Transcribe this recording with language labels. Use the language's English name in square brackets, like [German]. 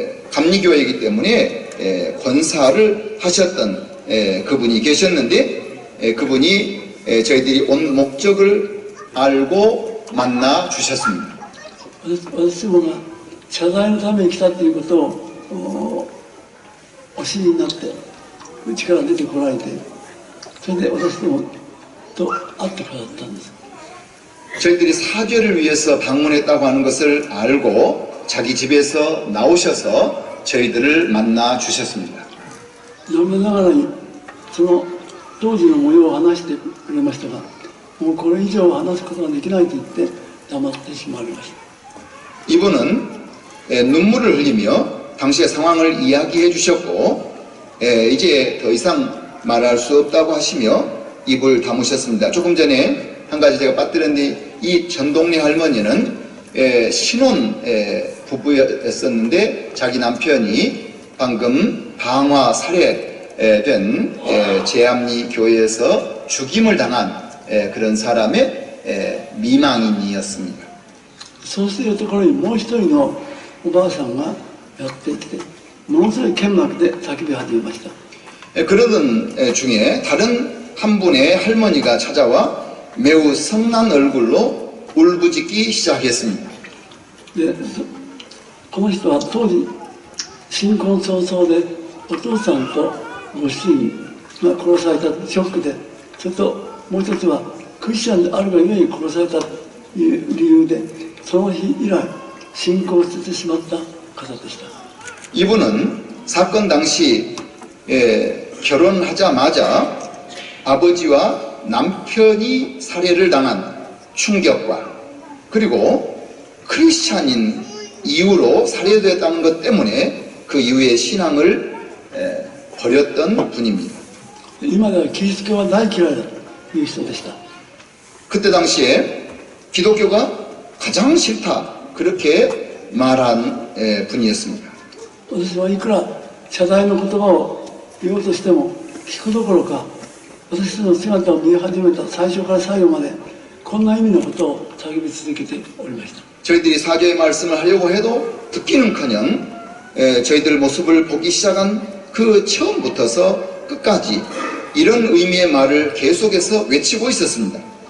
[Korean] 감리교회이기 때문에 권사를 하셨던 그분이 계셨는데 그분이 저희들이 온 목적을 알고 만나 주셨습니다. [Japanese] 私どもが謝罪のために来たということをお知りになってうちから出てこられて、それで私どもと会ってくださったんです。 [Korean] 저희들이 사죄를 위해서 방문했다고 하는 것을 알고 자기 집에서 나오셔서 저희들을 만나 주셨습니다. [Japanese] 残念ながらにその当時の模様を話してくれましたが、もうこれ以上話すことができないと言って黙ってしまいました。 [Korean] 이분은 눈물을 흘리며 당시의 상황을 이야기해 주셨고 이제 더 이상 말할 수 없다고 하시며 입을 다무셨습니다. 조금 전에 한 가지 제가 빠뜨렸는데 이 전동래 할머니는 신혼 부부였었는데 자기 남편이 방금 방화 살해된 제암리 교회에서 죽임을 당한 그런 사람의 미망인이었습니다. [Japanese] そうしているところにもう一人のおばあさんがやってきて、ものすごい剣幕で叫び始めました。 [Korean] 그러던 중에 다른 한 분의 할머니가 찾아와 매우 성난 얼굴로 울부짖기 시작했습니다. [Japanese] でこの人は当時新婚早々でお父さんとご主人が殺されたショックで、それともう一つはクリスチャンであるがゆえに殺されたという理由で、その日以来信仰を捨ててしまった方でした。 [Korean] 이분은 사건 당시 결혼하자마자 아버지와 남편이 살해를 당한 충격과 그리고 크리스찬인 이유로 살해됐다는 것 때문에 그 이후에 신앙을 버렸던 분입니다. [Japanese] 今ではキリスト教は大嫌いだという人でした。 [Korean] 그때 당시에 기독교가 가장 싫다 그렇게 말한 분이었습니다. [Japanese] 私はいくら謝罪の言葉を言おうとしても聞くどころか、私の姿を見え始めた最初から最後までこんな意味のことを叫び続けておりました。 [Korean] 저희들이 사죄의 말씀을 하려고 해도 듣기는커녕 저희들 모습을 보기 시작한 그 처음부터서 끝까지 이런 의미의 말을 계속해서 외치고 있었습니다.